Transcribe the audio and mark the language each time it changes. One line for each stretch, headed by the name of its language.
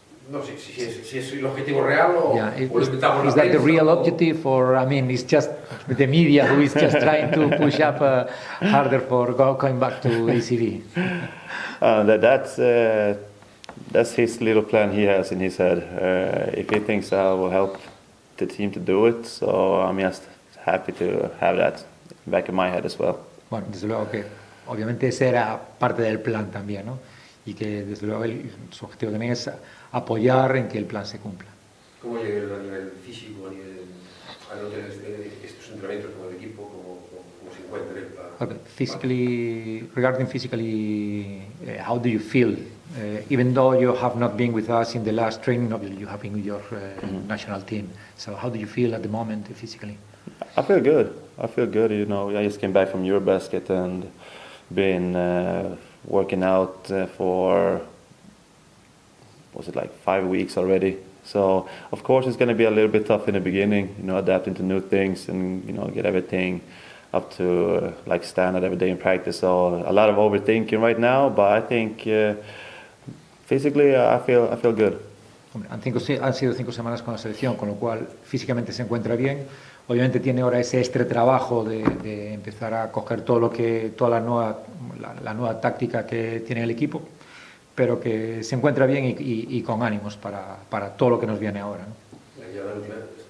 Spanish: No sé si es el objetivo real o...
English: Yeah, is that the real objective, or it's just the media who is just trying to push up harder for going back to ACB? That's that's his little plan he has in his head. If he thinks I will help the team to do it, so I'm just happy to have that back in my head as well.
Spanish: Bueno, desde luego que obviamente ese era parte del plan también, ¿no? Y que desde luego su objetivo también es apoyar en que el plan se cumpla. ¿Cómo llega él a nivel físico, a nivel de estos entrenamientos con el equipo, cómo se encuentra él para...
English: Okay. Physically, regarding physically, how do you feel? Even though you have not been with us in the last training, obviously you have been with your national team. So how do you feel at the moment physically? I feel good. I feel good. You know, I just came back from Eurobasket and been working out for, was it like 5 weeks already? So of course it's going to be a little bit tough in the beginning, you know, adapting to new things and, you know, get everything up to like standard every day in practice. So a lot of overthinking right now, but I think physically I feel good.
Spanish: Hombre, han sido 5 semanas con la selección, con lo cual físicamente se encuentra bien. Obviamente tiene ahora ese extra trabajo de empezar a coger toda la nueva táctica que tiene el equipo, pero que se encuentra bien y con ánimos para todo lo que nos viene ahora, ¿no?